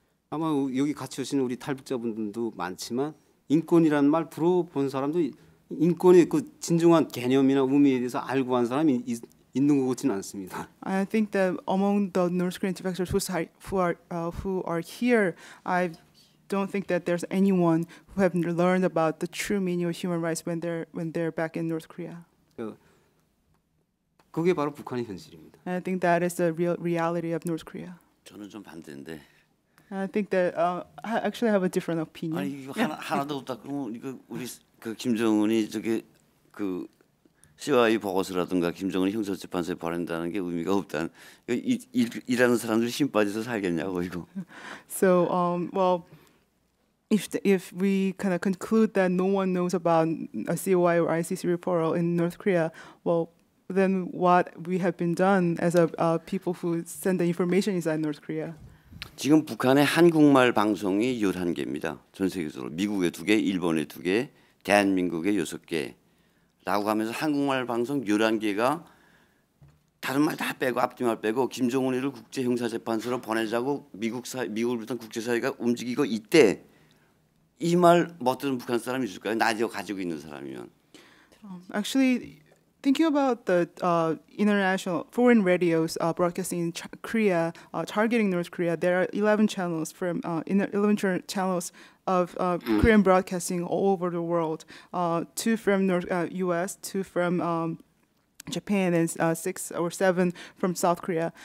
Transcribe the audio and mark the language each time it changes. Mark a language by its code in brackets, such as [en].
[ko] 아마 여기 같이 오신 우리 탈북자분들도 많지만 인권이라는 말 들어본 사람도 인권의 그 진정한 개념이나 의미에 대해서 알고 한 사람이 있는 것 같지는 않습니다. [en] I think that among the North Korean defectors who are here, I don't think that there's anyone who have learned about the true meaning of human rights when they're back in North Korea. [ko] 그게 바로 북한의 현실입니다. [en] And I think that is the real reality of North Korea. [ko] 저는 좀 반대인데. [en] I think that I actually have a different opinion. [ko] 아니 이거 하나도 없다. 그러면 이거 우리 그 김정은이 저게 그 COI 보고서라든가 김정은이 형사재판소에 보낸다는 게 의미가 없다는. 일하는 사람들이 힘 빠져서 살겠냐고 이거. [en] So well, if we kind of conclude that no one knows about a COI or ICC report in North Korea, well, then what we have been done as a people who send the information inside North Korea. [ko] 지금 북한의 한국말 방송이 11개입니다. 전 세계적으로 미국에 2개, 일본에 2개, 대한민국에 6개라고 하면서 한국말 방송 11개가 다른 말 다 빼고 앞뒤말 빼고 김정은이를 국제형사재판소로 보내자고 미국을 비롯한 국제사회가 움직이고 이때 이 말 못 들은 북한 사람이 있을까요? 라디오 가지고 있는 사람이면. [en] Actually, thinking about the international foreign radios broadcasting in Korea, targeting North Korea, there are 11 channels from 11 channels of Korean broadcasting all over the world. 2 from U.S., 2 from Japan, and 6 or 7 from South Korea.